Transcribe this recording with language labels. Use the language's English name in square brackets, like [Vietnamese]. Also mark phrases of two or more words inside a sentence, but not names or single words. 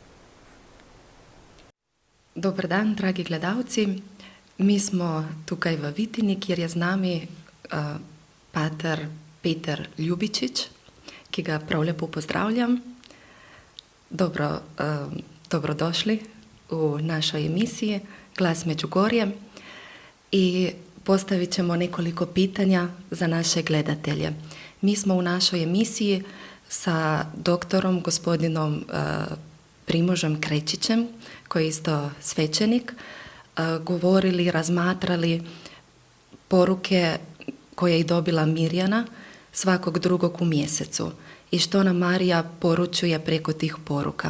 [Slovenian] Dober dan, dragi gledalci. Mi smo tukaj v Vitini, kjer je z nami pater Peter Ljubičić, ki ga prav lepo pozdravljam. [Croatian] Dobrodošli u našoj emisiji Glas Međugorje i postavit ćemo nekoliko pitanja za naše gledatelje. Mi smo u našoj emisiji sa doktorom gospodinom Primožem Krečićem, koji je isto svećenik, govorili, razmatrali poruke koje je dobila Mirjana svakog drugog u mjesecu i što nam Marija poručuje preko tih poruka.